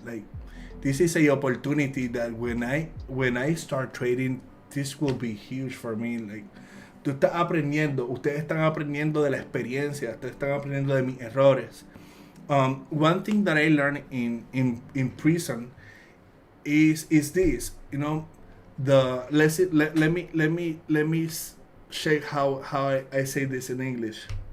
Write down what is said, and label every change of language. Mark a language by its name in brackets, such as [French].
[English] Like this is a opportunity that when I start trading, this will be huge for me. [Spanish] Like tú estás aprendiendo, ustedes están aprendiendo de la experiencia, ustedes están aprendiendo de mis errores. [English] One thing that I learned in prison is this, you know, the let me check how I say this in English.